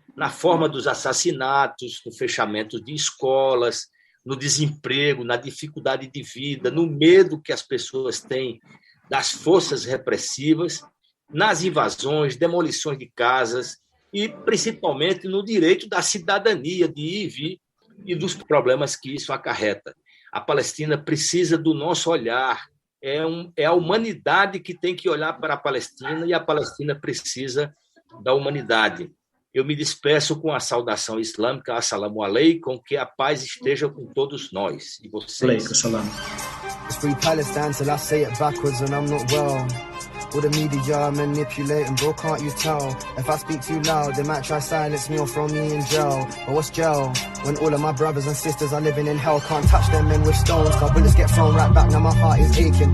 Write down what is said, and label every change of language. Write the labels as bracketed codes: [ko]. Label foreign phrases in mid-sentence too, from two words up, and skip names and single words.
[pt] Na forma dos assassinatos, no fechamento de escolas, no desemprego, na dificuldade de vida, no medo que as pessoas têm das forças repressivas, nas invasões, demolições de casas e, principalmente, no direito da cidadania de ir e vir e dos problemas que isso acarreta. A Palestina precisa do nosso olhar. É a humanidade que tem que olhar para a Palestina, e a Palestina precisa da humanidade. Eu me despeço com a saudação islâmica, [ar] السلام عليكم, [pt] que a paz esteja com todos nós. E vocês. [en] It's free Palestine till I say it backwards and I'm not well. All the media manipulating, bro, can't you tell? If I speak too loud, they might try silence me or throw me in jail. But what's jail? When all of my brothers and sisters are living in hell. Can't touch them men with stones, cause bullets get thrown right back, now my heart is aching.